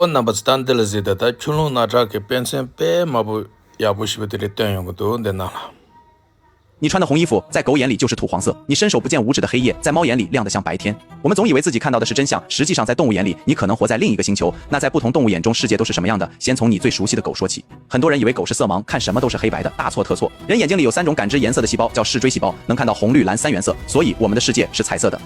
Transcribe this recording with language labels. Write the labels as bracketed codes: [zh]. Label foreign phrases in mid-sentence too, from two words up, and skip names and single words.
[zh] Number standard zeta ta chulung na cha ke pension pe mabu ya bu shi de den yong do de na la。你穿的红衣服，在狗眼里就是土黄色；你伸手不见五指的黑夜，在猫眼里亮得像白天。我们总以为自己看到的是真相，实际上在动物眼里，你可能活在另一个星球。那在不同动物眼中，世界都是什么样的？先从你最熟悉的狗说起。很多人以为狗是色盲，看什么都是黑白的，大错特错。人眼睛里有3种感知颜色的细胞，叫视锥细胞，能看到红、绿、蓝3原色，所以我们的世界是彩色的。